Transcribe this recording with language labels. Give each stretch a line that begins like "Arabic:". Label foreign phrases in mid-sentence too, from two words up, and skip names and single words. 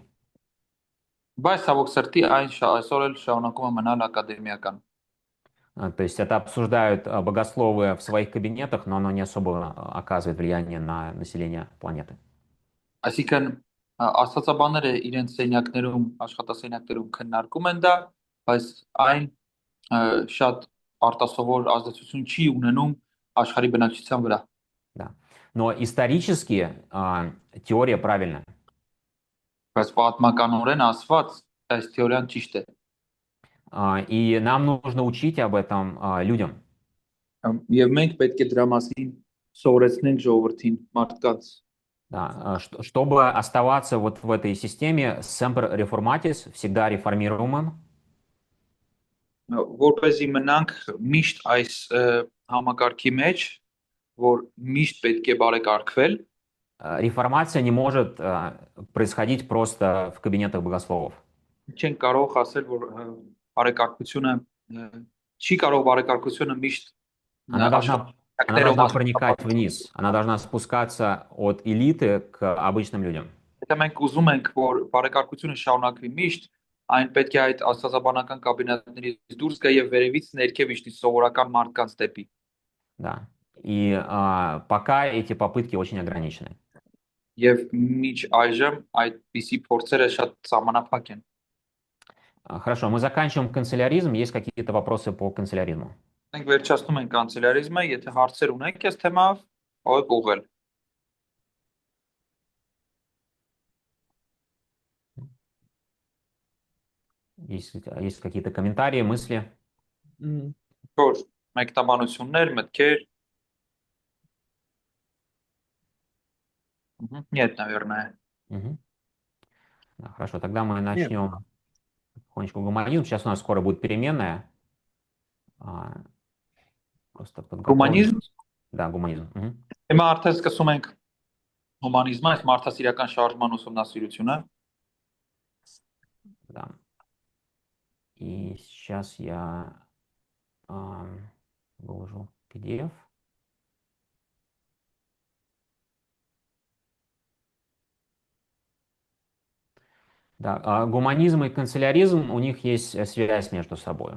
Armenian: բայց ցավոք սրտի այսօր էլ շարունակում է մնալ ակադեմիական։
Russian: То есть это обсуждают богословы в своих кабинетах, но оно не особо оказывает влияние на население планеты.
Armenian: Այսինքն աստվածաբանները իրենց սենյակներում, աշխատասենյակներում քննարկում են դա, բայց այն շատ արտասովոր ազդեցություն չի ունենում աշխարհի բնակչության վրա։
Russian: Да. Но исторически теория правильная.
Armenian: Բայց պատմականորեն ասված այս թեորիան ճիշտ է։
Russian: И нам нужно учить об этом людям.
Armenian: Եվ մենք պետք է դրա մասին սովորեցնենք ժողովրդին, մարդկանց։
Russian: Да. Чтобы оставаться вот в этой системе
Latin: semper reformatis,
Russian: всегда реформируемым,
Armenian: Որպեսզի մնանք միշտ այս համակարգի մեջ, որ միշտ պետք է բարեկարգվել,
Russian: реформация не может происходить просто в кабинетах богословов.
Armenian: չենք կարող ասել, որ բարեկարգությունը չի կարող բարեկարգությունը միշտ
Russian: Она должна проникать вниз, она должна спускаться от элиты к обычным людям.
Armenian: Եթե մենք ուզում ենք, որ բարեկարգությունը շարունակվի միշտ, այն պետք է այդ աստվածաբանական կաբինետներից դուրս գա եւ վերևից ներքև իջնի սովորական մարդկանց դեպի։
Russian: Да. И пока эти попытки очень ограничены.
Armenian: Եվ միջ այժմ այդպիսի փորձերը շատ սահմանափակ են։
Russian: Хорошо, мы заканчиваем канцеляризм. Есть какие-то вопросы по канцеляризму?
Armenian: Մենք վերջացնում ենք կանցելարիզմը, եթե հարցեր ունեք այս թեմայով, ո՞ղ ուղղել։
Russian: Есть какие-то комментарии, мысли?
Armenian: Որ մեկնաբանություններ, մտքեր։
Russian: Нет, наверное. Да, хорошо, тогда мы начнем потихонечку гуманизм. Сейчас у нас скоро будет переменная. Просто
Armenian: Գումանիզմ։
Russian: Да, гуманизм.
Armenian: Հիմա արդեն սկսում ենք հումանիզմը, այս մարդասիրական շարժման ուսումնասիրությունը։
Russian: Да. И сейчас я выложу PDF. Да, гуманизм и канцеляризм, у них есть связь между собой.